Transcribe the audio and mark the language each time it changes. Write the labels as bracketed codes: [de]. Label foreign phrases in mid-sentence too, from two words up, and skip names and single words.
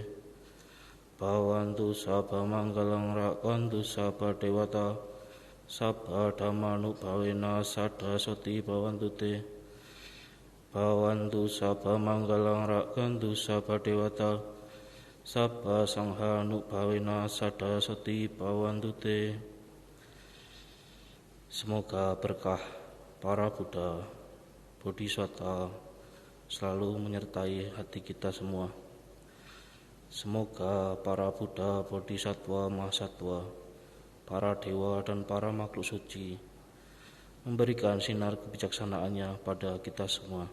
[pi] Bhavantu sabha manggalang rakantu sabha dewata, sabha dhamma nupawina sada soti bhavantu te. Bhavantu sabha manggalang rakantu sabha dewata, sabha sangha nupawina sada soti bhavantu te. [id] Semoga berkah para Buddha, Bodhisattva selalu menyertai hati kita semua. Semoga para Buddha, Bodhisattva, Mahasattva, para dewa dan para makhluk suci memberikan sinar kebijaksanaannya pada kita semua.